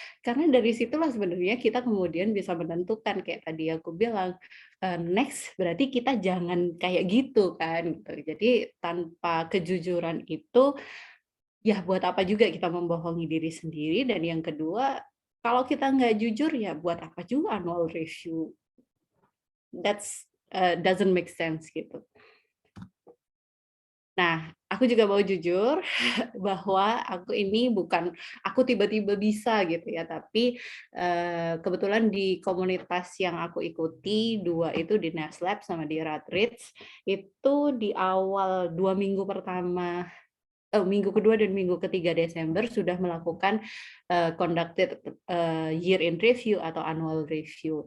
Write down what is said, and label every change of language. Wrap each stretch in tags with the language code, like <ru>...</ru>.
<id>Karena dari situlah sebenarnya kita kemudian bisa menentukan kayak tadi aku bilang, next berarti kita jangan kayak gitu kan gitu. Jadi tanpa kejujuran itu, ya buat apa juga kita membohongi diri sendiri, dan yang kedua, kalau kita nggak jujur ya buat apa juga annual review.</id> <en>That's doesn't make sense gitu.</en> <id>Nah, aku juga mau jujur bahwa aku tiba-tiba bisa gitu ya, tapi kebetulan di komunitas yang aku ikuti, dua itu di NASLab sama di Radrich, itu di awal 2 minggu pertama, minggu kedua dan minggu ketiga Desember sudah melakukan</id> <en>conducted year in review</en> <id>atau annual review.</id>